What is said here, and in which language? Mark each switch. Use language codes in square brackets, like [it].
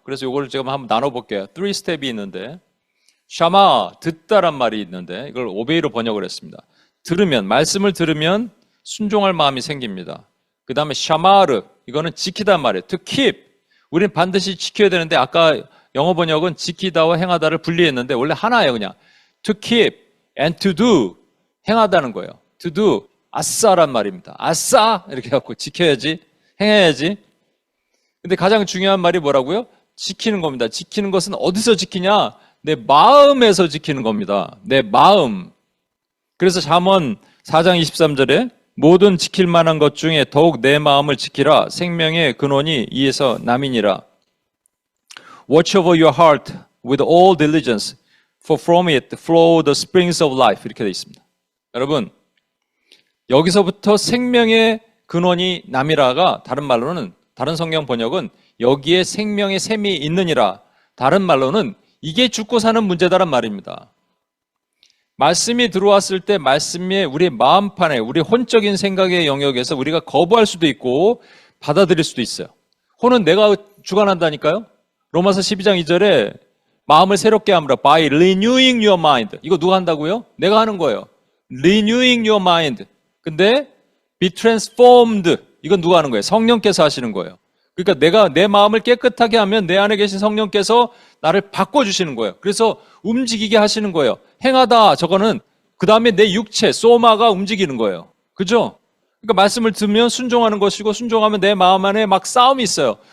[ko] 그래서 이걸 제가 한번 나눠볼게요. 3스텝이 있는데 샤마 듣다란 말이 있는데 이걸 obey로 번역을 했습니다. 들으면 말씀을 들으면 순종할 마음이 생깁니다. 그 다음에 샤마르 이거는 지키단 말이에요. [en] to keep [ko] 우리는 반드시 지켜야 되는데 아까 영어 번역은 지키다와 행하다를 분리했는데 원래 하나예요. 그냥 [en] to keep and to do [ko] 행하다는 거예요. [en] to do [ko] 아싸란 말입니다. 아싸 이렇게 해갖고 지켜야지 행해야지. 근데 가장 중요한 말이 뭐라고요? 지키는 겁니다. 지키는 것은 어디서 지키냐? 내 마음에서 지키는 겁니다. 내 마음. 그래서 잠언 4장 23절에 모든 지킬 만한 것 중에 더욱 내 마음을 지키라. 생명의 근원이 이에서 남이니라. [en] Watch over your heart with all diligence, for from it flow the springs of life. [ko] 이렇게 되어 있습니다. 여러분, 여기서부터 생명의 근원이 남이라가 다른 말로는 다른 성경 번역은 여기에 생명의 샘이 있느니라. 다른 말로는 이게 죽고 사는 문제다란 말입니다. 말씀이 들어왔을 때 말씀이 우리 마음판에 우리 혼적인 생각의 영역에서 우리가 거부할 수도 있고 받아들일 수도 있어요. 혼은 내가 주관한다니까요. 로마서 12장 2절에 마음을 새롭게 하므라 [en] by renewing your mind. [ko] 이거 누가 한다고요? 내가 하는 거예요. [en] renewing your mind. [ko] 근데 [en] be transformed. [ko] 이건 누가 하는 거예요? 성령께서 하시는 거예요. 그러니까 내가 내 마음을 깨끗하게 하면 내 안에 계신 성령께서 나를 바꿔주시는 거예요. 그래서 움직이게 하시는 거예요. 행하다 저거는 그 다음에 내 육체 소마가 움직이는 거예요. 그죠? 그러니까 말씀을 듣면 순종하는 것이고 순종하면 내 마음 안에 막 싸움이 있어요.